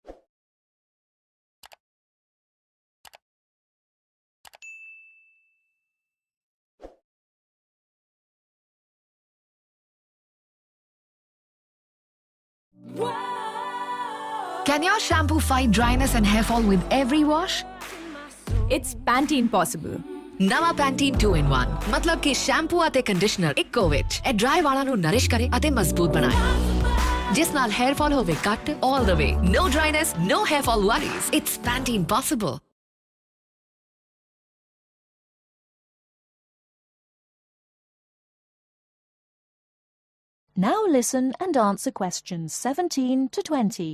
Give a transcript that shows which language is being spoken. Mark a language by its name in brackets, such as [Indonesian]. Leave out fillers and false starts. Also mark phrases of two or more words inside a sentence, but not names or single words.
[English] Can your shampoo fight dryness and hair fall with every wash? It's Pantene possible. [Punjabi] ਨਵਾਂ Pantene 2-in-1 ਮਤਲਬ ਕਿ ਸ਼ੈਂਪੂ ਅਤੇ ਕੰਡੀਸ਼ਨਰ ਇੱਕੋ ਵਿੱਚ ਇਹ ਡਰਾਈ ਵਾਲਾਂ ਨੂੰ ਨਰਿਸ਼ ਕਰੇ ਅਤੇ ਮਜ਼ਬੂਤ ਬਣਾਏ ਜਿਸ ਨਾਲ [English] hair fall [Punjabi] ਹੋਵੇ ਘੱਟ [English] all the way. No dryness, no hair fall worries. It's Pantene possible. Now listen and answer questions 17 to 20.